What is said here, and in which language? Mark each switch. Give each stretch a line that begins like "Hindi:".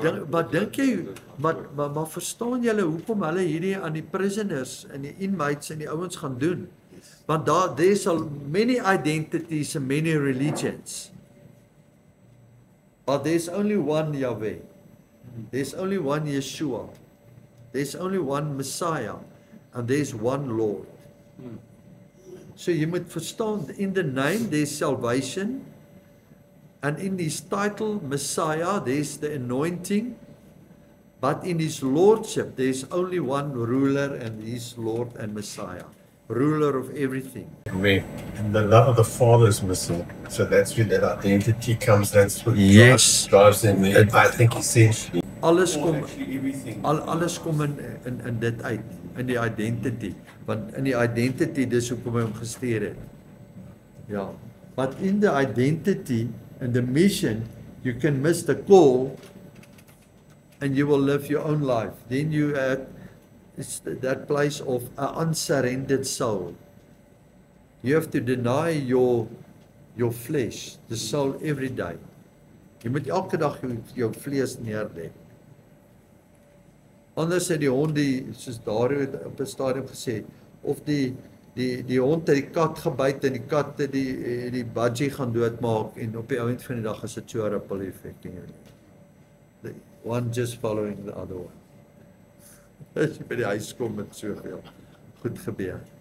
Afrikaans: Maar dink jy, maar verstaan julle hoekom hulle hierdie aan die prisoners en die inmates en die ouens gaan doen?
English: Want there's many identities and many religions. But there's only one Yahweh. There's only one Yeshua. There's only one Messiah. And there's one Lord.
Afrikaans: So jy moet verstaan,
English: in the name there's salvation. And in his title, Messiah, there's the anointing. But in his lordship, there's only one ruler, and he's Lord and Messiah. Ruler of everything. And the love of the Father is missing. So that's where that identity comes. That's what Yes. drives them there. I think essentially.
Afrikaans: Alles kom,
English: Actually everything.
Afrikaans: alles kom in dit uit, in die identity. Want in die identity, dis hoekom hy hom gestuur het. Ja.
English: But in the identity and the mission, you can miss the call and you will live your own life. Then you it's that place of an unsurrendered soul. You have to deny your flesh, the soul, every day.
Afrikaans: Jy moet elke dag jou vlees neerlê. Anders het die hond soos Dario het op 'n stadium gesê, of die hond het die kat gebyt en die kat het die budgie gaan doodmaak en op die einde van die dag is dit so 'n ripple effect in jou lewe.
English: The one just following the other one.
Afrikaans: As jy by die huis kom met soveel goed gebeur.